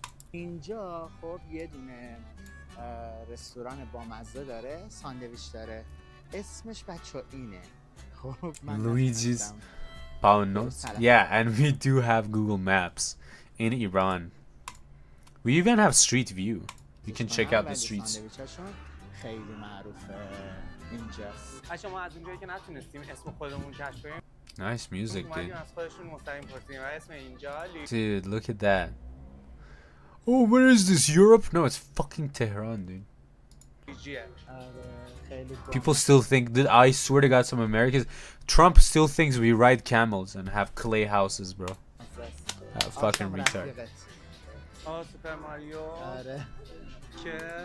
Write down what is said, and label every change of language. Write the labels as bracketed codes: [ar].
[fa] اینجا خب یه دونه رستوران بامزه داره، ساندویچ داره، اسمش بچه اینه. خب من [en] Luigi's Pound Notes. Yeah, and we do have Google Maps in Iran. We even have Street View. You can check out the streets. [fa] ساندویچاشون خیلی معروفه اینجاست. شما از اونجایی که نتونستیم اسم خودمون کشف کنیم [en] Nice music, dude. [fa] اومدیم از خودشون مستقیم پرسیدیم و اسم اینجا [en] Dude, look at that. Oh, where is this? Europe? No, it's fucking Tehran, dude. [fa] لیجیه. [en] People still think that, I swear to God, some Americans, Trump still thinks we ride camels and have clay houses, bro. Fucking retard. [fa] آه سوپر ماریو که